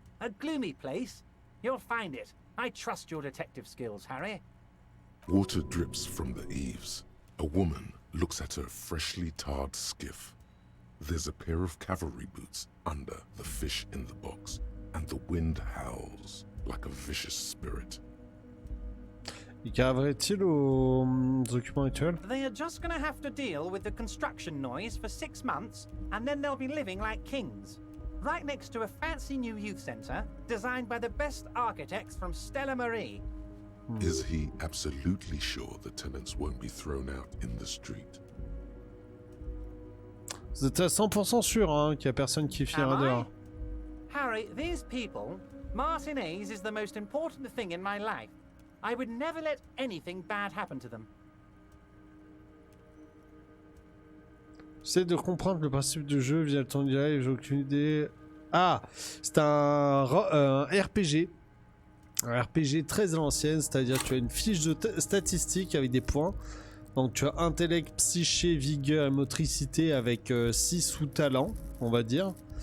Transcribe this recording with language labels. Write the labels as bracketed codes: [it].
[en] A gloomy place. You'll find it. I trust your detective skills, Harry. Water drips from the eaves. A woman looks at her freshly tarred skiff. There's a pair of cavalry boots under the fish in the box, and the wind howls like a vicious spirit. [fr] Et qu'arriverait-il aux occupants actuels? [en] They are just gonna have to deal with the construction noise for 6 months, and then they'll be living like kings. Right next to a fancy new youth centre, designed by the best architects from Stella Marie. Is he absolutely sure the tenants won't be thrown out in the street? [fr] Vous êtes à 100% sûr hein, qu'il n'y a personne qui finira [en] Am I? [fr] dehors. [en] Harry, these people, Martinez is the most important thing in my life. I would never let anything bad happen to them. [fr] J'essaie de comprendre le principe du jeu via le temps direct, j'ai aucune idée. Ah, c'est un RPG. Un RPG très à l'ancienne, c'est-à-dire que tu as une fiche de statistique avec des points. Donc tu as intellect, psyché, vigueur et motricité avec 6 sous-talents, on va dire.